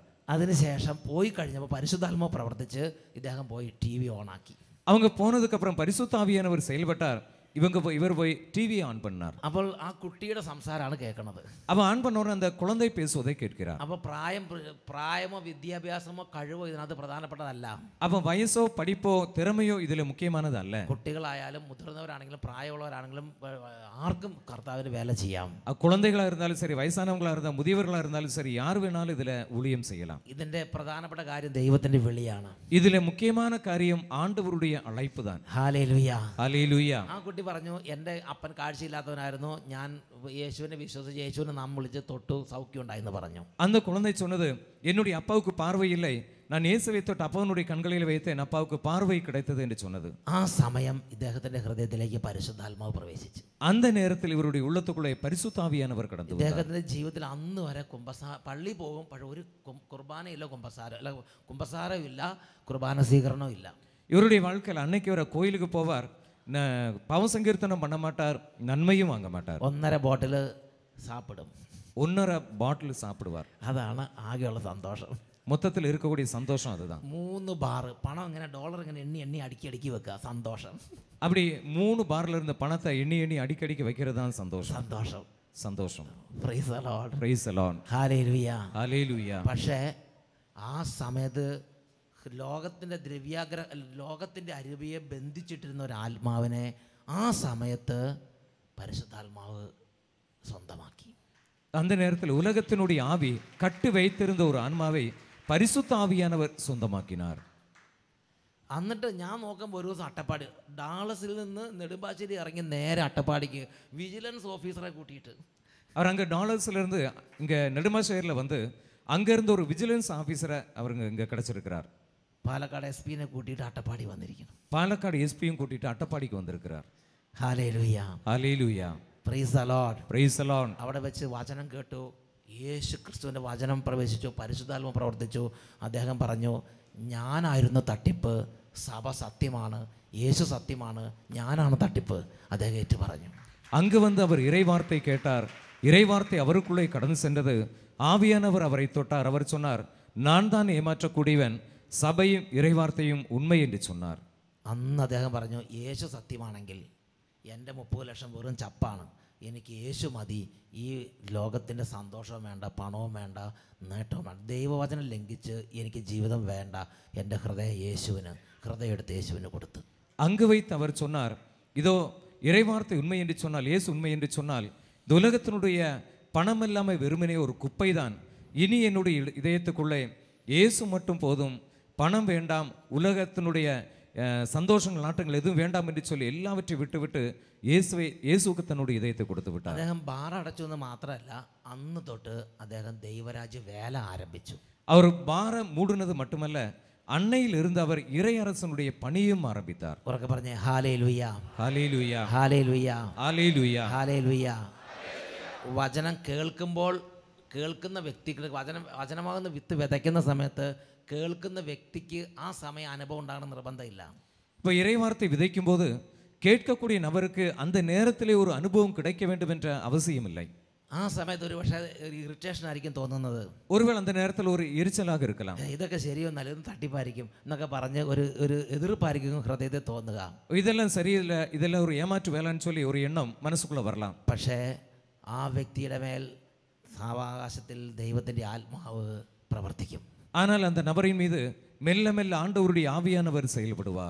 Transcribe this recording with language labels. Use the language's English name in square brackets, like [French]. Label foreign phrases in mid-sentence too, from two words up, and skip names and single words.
[Malayalam] അതിനുശേഷം പോയി കഴിഞ്ഞപ്പോൾ പരിശുദ്ധാത്മാവ് പ്രവർത്തിച്ച് ഇദ്ദേഹം പോയി TV ഓണാക്കി. [Tamil] அவங்க போனதுக்கு அப்புறம் பரிசுத்த ஆவியானவர் செயல்பட்டார். இவர் போய் டிவியை ஆன் பண்ணார். [Malayalam] അപ്പോൾ ആ കുട്ടിയുടെ സംസാരമാണ് കേൾക്കുന്നത്. [Tamil] அவன் ஆன் பண்ண உடனே அந்த குழந்தை பேசுவதை கேட்கிறார். [Malayalam] അപ്പോൾ പ്രായമോ വിദ്യാഭ്യാസമോ കഴിവോ ഇതിനകത്ത് പ്രധാനപ്പെട്ടതല്ല. [Tamil] அப்போ வயசோ படிப்போ திறமையோ இதுல முக்கியமானது அல்ல. [Malayalam] കുട്ടികളായാലും മുതിർന്നവരാണെങ്കിലും പ്രായമുള്ളവരാണെങ്കിലും ആർക്കും കർത്താവിന് വേല ചെയ്യാം. [Tamil] குழந்தைகளா இருந்தாலும் சரி, வயசானவங்களா இருந்தாலும் முதியவர்களா இருந்தாலும் சரி, யார் வேணாலும் இதுல ஊழியம் செய்யலாம். [Malayalam] ഇതിന്റെ പ്രധാനപ്പെട്ട കാര്യം ദൈവത്തിന്റെ വിളിയാണ്. [Tamil] இதுல முக்கியமான காரியம் ஆண்டவருடைய அழைப்பு தான். [Malayalam] ഹല്ലേലൂയ [Tamil] ஹalleluya. [Malayalam] ആ കുട്ടി പറഞ്ഞു, എൻ്റെ അപ്പൻ കാഴ്ചയില്ലാത്തവനായിരുന്നു, ഞാൻ യേശുവിനെ വിശ്വസിച്ച് യേശുവിനെ നാം വിളിച്ച് തൊട്ടു സൗഖ്യം ഉണ്ടായെന്ന് പറഞ്ഞു. [Tamil] அந்த குழந்தை சொன்னது, என்னுடைய அப்பாவுக்கு பார்வை இல்லை, நான் இயேசுவை தொட்டு அப்பவனுடைய கண்களில் வைத்தேன், அப்பாவுக்கு பார்வை கிடைத்தது என்று சொன்னது. [Malayalam] ആ സമയം ഇദ്ദേഹത്തിന്റെ ഹൃദയത്തിലേക്ക് പരിശുദ്ധാത്മാവ് പ്രവേശിച്ചു. [Tamil] அந்த நேரத்தில் இவருடைய உள்ளத்துக்குள்ளே பரிசுத்த ஆவியானவர் கடந்து வந்தார். [Malayalam] ഇദ്ദേഹത്തിന്റെ ജീവിതത്തിൽ അന്ന് വരെ പള്ളി പോകും, പക്ഷെ ഒരു കുർബാനയില്ല, കുമ്പസാരമില്ല, കുർബാന സ്വീകരണവും ഇല്ല. [Tamil] இவருடைய வாழ்க்கையில் அன்னைக்கு வர கோயிலுக்கு போவார், பாவ சங்கீர்த்தனம் பண்ண மாட்டார், நன்மையும் வாங்க மாட்டார். [Malayalam] 1.5 ബോട്ടിൽ സാപ്പിടും. [Tamil] 1.5 பாட்டில் சாப்பிடுவார். [Malayalam] അതാണ് ആകെയുള്ള സന്തോഷം. [Tamil] மொத்தத்தில் இருக்கக்கூடிய சந்தோஷம் அதுதான். [Malayalam] 3 ബാർ പണം ഇങ്ങനെ ഡോളർ ഇങ്ങനെ എണ്ണി അടുക്കി വെക്കുക, സന്തോഷം. [Tamil] அப்படி 3 பார்ல இருந்த பணத்தை எண்ணி அடிக்கடிக்கு வைக்கிறது தான் சந்தோஷம். சந்தோஷம். [English] Praise the Lord. Praise the Lord. [Malayalam] ഹല്ലേലൂയ. [Tamil] Hallelujah. [Malayalam] പക്ഷേ ആ സമയത്ത് ലോകത്തിൻ്റെ അരുവിയെ ബന്ധിച്ചിട്ടിരുന്ന ഒരു ആത്മാവിനെ ആ സമയത്ത് പരിശുദ്ധാത്മാവ് സ്വന്തമാക്കി. [Tamil] அந்த நேரத்தில் உலகத்தினுடைய ஆவி கட்டு வைத்திருந்த ஒரு ஆன்மாவை பரிசுத்த ஆவியானவர் சொந்தமாக்கினார். [Malayalam] എന്നിട്ട് ഞാൻ നോക്കുമ്പോൾ ഒരു ദിവസം അട്ടപ്പാടി, ഡാളസിൽ നിന്ന് നെടുമ്പാശ്ശേരി ഇറങ്ങി നേരെ അട്ടപ്പാടിക്ക് വിജിലൻസ് ഓഫീസറെ കൂട്ടിയിട്ട് [Tamil] அவர் அங்கே டாலர்ஸ்லேருந்து இங்கே நெடுமாசேரியில் வந்து அங்கேருந்து ஒரு விஜிலன்ஸ் ஆஃபீஸரை அவருங்க இங்கே கிடச்சிருக்கிறார். [Malayalam] പാലക്കാട് SP-നെ കൂട്ടിയിട്ട് അട്ടപ്പാടി വന്നിരിക്കുന്നു. [Tamil] பாலக்காடு எஸ்பியும் கூட்டிட்டு அட்டப்பாடிக்கு வந்திருக்கிறார். [Malayalam] ഹല്ലേലൂയ. [Tamil] ஹalleluya. [English] Praise the Lord. Praise the Lord. [Malayalam] അവിടെ വെച്ച് വചനം കേട്ടു, യേശു ക്രിസ്തുവിൻ്റെ വചനം പ്രവേശിച്ചു, പരിശുദ്ധാത്മ പ്രവർത്തിച്ചു. അദ്ദേഹം പറഞ്ഞു, ഞാനായിരുന്നു തട്ടിപ്പ്, സഭ സത്യമാണ്, യേശു സത്യമാണ്, ഞാനാണ് തട്ടിപ്പ്. അദ്ദേഹം ഏറ്റു പറഞ്ഞു. [Tamil] அங்கு வந்து அவர் இறைவார்த்தை கேட்டார். இறைவார்த்தை அவருக்குள்ளே கடந்து சென்றது. ஆவியானவர் அவரை தொட்டார். அவர் சொன்னார், நான் தான் ஏமாற்றக்கூடியவன், சபையும் இறைவார்த்தையும் உண்மை என்று சொன்னார். [Malayalam] അന്ന് അദ്ദേഹം പറഞ്ഞു, യേശു സത്യമാണെങ്കിൽ എൻ്റെ 30 ലക്ഷം വെറും ചപ്പാണ്, എനിക്ക് യേശു മതി, ഈ ലോകത്തിൻ്റെ സന്തോഷവും വേണ്ട, പണവും വേണ്ട, നേട്ടവും വേണ്ട, ദൈവവചനം ലംഘിച്ച് എനിക്ക് ജീവിതം വേണ്ട, എൻ്റെ ഹൃദയം എടുത്ത് യേശുവിന് കൊടുത്തു. [Tamil] அங்கு வைத்து அவர் சொன்னார், இதோ இறைவார்த்தை உண்மை என்று சொன்னால், இயேசு உண்மை என்று சொன்னால், இந்த உலகத்தினுடைய பணம் இல்லாமல் வெறுமனே ஒரு குப்பை தான், இனி என்னுடைய இதயத்துக்குள்ளே இயேசு மட்டும் போதும், பணம் வேண்டாம், உலகத்தினுடைய சந்தோஷங்கள் நாட்டங்கள் எதுவும் வேண்டாம் என்று சொல்லி எல்லாவற்றையும் விட்டு இயேசுக்கு தன்னோட இதயத்தை கொடுத்து விட்டார். [Malayalam] അദ്ദേഹം ബാർ അടച്ചു എന്ന് മാത്രമല്ല, അന്ന് തൊട്ട് അദ്ദേഹം ദൈവരാജ്യ വേല ആരംഭിച്ചു. [Tamil] அவர் பாரை மூடுனது மட்டுமல்ல, அன்னையில் இருந்து அவர் இறையரசனுடைய பணியும் ஆரம்பித்தார். [Malayalam] ഉറക്കെ പറഞ്ഞേ ഹല്ലേലൂയ, [Tamil] ஹalleluya, [Malayalam] ഹല്ലേലൂയ, [Tamil] ஹalleluya. [Malayalam] ഹല്ലേലൂയ. വചനം കേൾക്കുമ്പോൾ കേൾക്കുന്ന വ്യക്തിക്ക് വചനമാകുന്ന വിത്ത് വിതയ്ക്കുന്ന സമയത്ത് കേൾക്കുന്ന വ്യക്തിക്ക് ആ സമയ അനുഭവം ഉണ്ടാകണം നിർബന്ധമില്ല. [Tamil] இப்போ இறைவார்த்தை விதைக்கும் போது கேட்கக்கூடிய நபருக்கு அந்த நேரத்திலே ஒரு அனுபவம் கிடைக்க வேண்டும் என்ற அவசியம் இல்லை. [Malayalam] ആ സമയത്ത് ഒരു പക്ഷേ ഇറിറ്റേഷൻ ആയിരിക്കും തോന്നുന്നത്. [Tamil] ஒருவேளை அந்த நேரத்தில் ஒரு எரிச்சலாக இருக்கலாம். [Malayalam] ഇതൊക്കെ ശരിയോ നല്ലതും തട്ടിപ്പായിരിക്കും എന്നൊക്കെ പറഞ്ഞ് ഒരു എതിർപ്പായിരിക്കും ഹൃദയത്തിൽ തോന്നുക. [Tamil] இதெல்லாம் சரியில்லை, இதெல்லாம் ஒரு ஏமாற்று வேலைன்னு சொல்லி ஒரு எண்ணம் மனசுக்குள்ள வரலாம். [Malayalam] പക്ഷേ ആ വ്യക്തിയുടെ മേൽ സാവകാശത്തിൽ ദൈവത്തിൻ്റെ ആത്മാവ് പ്രവർത്തിക്കും. [Tamil] ஆனால் அந்த நபரின் மீது மெல்ல மெல்ல ஆண்டவருடைய ஆவியானவர் செயல்படுவார்.